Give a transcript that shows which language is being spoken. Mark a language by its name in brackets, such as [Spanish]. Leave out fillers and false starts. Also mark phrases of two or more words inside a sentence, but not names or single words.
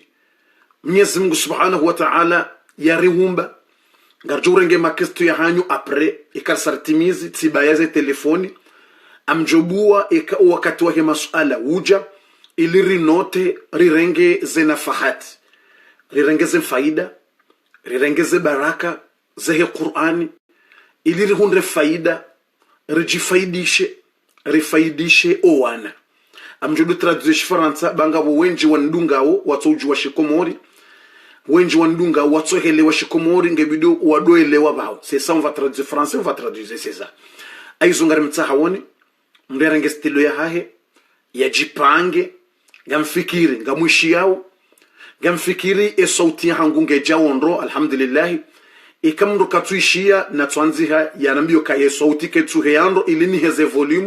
[Ngazidja Comorian] Mwenyezi Mungu [Arabic] سبحانه وتعالى [Ngazidja Comorian] yariumba, ngarjurenge makestu ya hanyu apre, ikarsartimizi tibayaze telefoni, amjobua wakati wahe masuala uja, ili rinote rirenge zenafahati, rirenge faida, rirengeze baraka zehe Qur'ani, ili rihunre faida, rifaidishe owana. Amjodu traduce Faransa, bangabo wenji wandungao, watoju wa shikomori, wenji wandunga watohele wa shikomori, ngebido wadoele wabao. [French] C'est ça, on va traduire français, on va traduire, c'est ça. [Ngazidja Comorian] Aizungari mtahawoni, mberenge stilo ya hahe, ya jipange, ngamfikiri, ngamwishiao, gamfikiri e sauti hangu ngejawonro, alhamdulillahi. Ikamndo katuishia na tuanziha ya nambio ka e sauti ketuheandro ilini heze volumu.